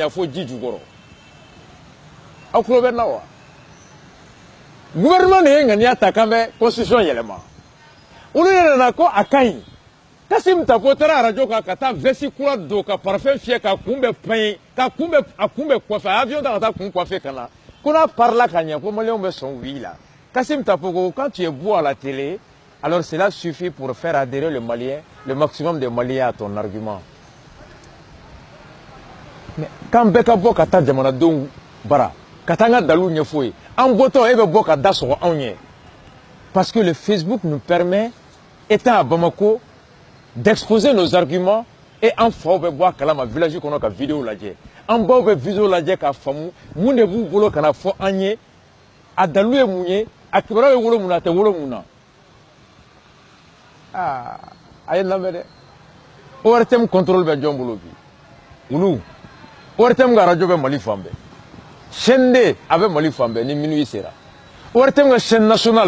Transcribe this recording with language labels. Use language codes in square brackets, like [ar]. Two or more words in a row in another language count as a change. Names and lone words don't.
[bm] ɲɛ fo ji jukɔrɔ aw tulo bɛ n na wa gouvernement de ye ŋaniya ta k'an bɛ constitution yɛlɛma olu de nana ko a ka ɲi Kassim Tapo taara radio kan ka taa vesti kura don ka parfum fiyɛ ka kun bɛ peint ka kun bɛ a kun bɛ coiffer avion ta ka taa kun coiffer ka na ko n'a parla ka ɲɛ ko maliyɛnw bɛ sɔn oui la Kassim Tapo ko [fr] quand tu es beau à la télé alors cela suffit pour faire adhérer le Malien le maximum de Maliens à ton argument [bm] mais k'an bɛɛ ka bɔ ka taa jamanadenw bara ka taa an ka dalu ɲɛfɔ ye an bɔtɔ e bɛ bɔ ka da sɔgɔ anw ɲɛ [fr] parce que le Facebook nous permet étant à Bamako d'exposer nos arguments et [bm] en faw bɛ bɔ a kalama village kɔnɔ ka vidéo lajɛ an baw bɛ vidéo lajɛ k'a faamu mun de b'u bolo ka na fɔ an ye a dalu ye mun ye a kibaruya bɛ wolo mun na a tɛ wolo mun na a ye lamɛn dɛ ORTM contrôle bɛ jɔn bolo bi olu ORTM ka radio bɛ Mali fan bɛɛ chaîne D a bɛ Mali fan bɛɛ ni minuit sera ORTM ka [fr] chaîne nationale